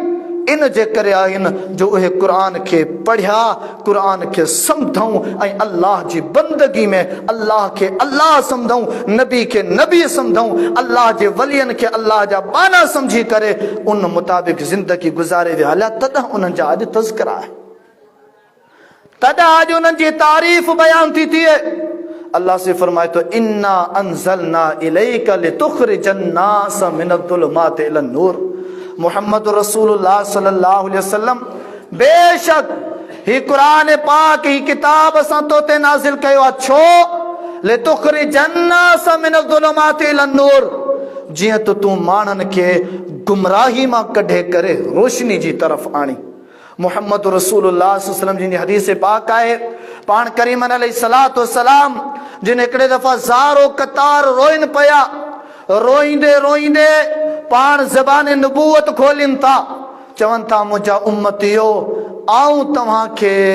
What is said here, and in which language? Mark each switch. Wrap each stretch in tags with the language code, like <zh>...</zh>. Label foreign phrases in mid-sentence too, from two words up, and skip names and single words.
<sd>इन जे करे आहिनि जो उहे क़ुरान खे पढ़िया, क़ुरान खे सम्झूं ऐं अल्लाह जी बंदगी में अल्लाह खे अल्लाह सम्झूं, नबी खे नबी सम्झूं, अल्लाह जे वलियनि खे अल्लाह जा बाना सम्झी करे उन मुताबिक़ ज़िंदगी गुज़ारे विया हलिया। तॾहिं उन्हनि जा अॼु तज़किरा आहे, तॾहिं अॼु उन्हनि जी तारीफ़ बयान थी थिए। अल्लाह से फरमाए तो,</sd> <ar>إنا أنزلنا إليك لتخرج الناس من الظلمات إلى النور. محمد رسول الله صلى الله عليه وسلم,</ar> <sd>बेशक ही कुरान पाक ही किताब असां तो ते नाज़िल कयो आहे। छो?</sd> <ar>لتخرج الناس من الظلمات إلى النور,</ar> <sd>जीअं त तूं माण्हुनि खे गुमराही मां कढे करे रोशनी जी तरफ़ आणी।</sd> <ar>محمد رسول الله صلى الله عليه وسلم</ar> <sd>जी हदीस पाक आहे, पाण करीमन</sd> <ar>عليه الصلاة والسلام</ar> <sd>जिन हिकिड़े दफ़ा ज़ारो कतार रोइन पिया, रोईंदे रोईंदे पाण ज़बान नबूवत खोलिन था, चवनि था मुंहिंजा उम्मतियो, आऊं तव्हांखे</sd>